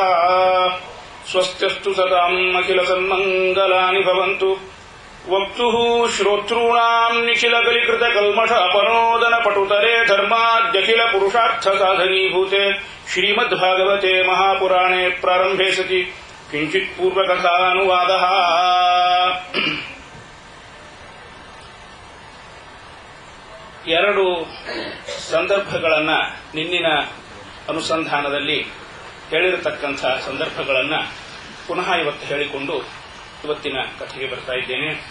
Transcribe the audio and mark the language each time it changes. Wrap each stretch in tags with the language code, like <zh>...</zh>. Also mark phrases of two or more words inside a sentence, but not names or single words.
<sa>ಸ್ವಸ್ತ್ಯಸ್ತು ಸದಾಂ ಅಖಿಲ ಸನ್ಮಂಗಲಾನಿ ಭವಂತು. ವಕ್ತುಃ ಶ್ರೋತॄಣಾಂ ನಿಖಿಲಕಲಿಕೃತ ಕಲ್ಮಷ ಅಪನೋದನ ಪಟುತರೆ ಧರ್ಮಾದ್ಯಖಿಲ ಪುರುಷಾರ್ಥ ಸಾಧನೀಭೂತೆ ಶ್ರೀಮದ್ಭಾಗವತೆ ಮಹಾಪುರಾಣೆ ಪ್ರಾರಂಭೆ ಸತಿ ಕಿಂಚಿತ್ ಪೂರ್ವಕಥಾನುವಾದಃ.</sa> <kn>ಎರಡು ಸಂದರ್ಭಗಳನ್ನು ನಿನ್ನಿನ ಅನುಸಂಧಾನದಲ್ಲಿ ಹೇಳಿರತಕ್ಕಂಥ ಸಂದರ್ಭಗಳನ್ನು ಪುನಃ ಇವತ್ತು ಹೇಳಿಕೊಂಡು ಇವತ್ತಿನ ಕಥೆಗೆ ಬರ್ತಾ ಇದ್ದೇನೆ.</kn>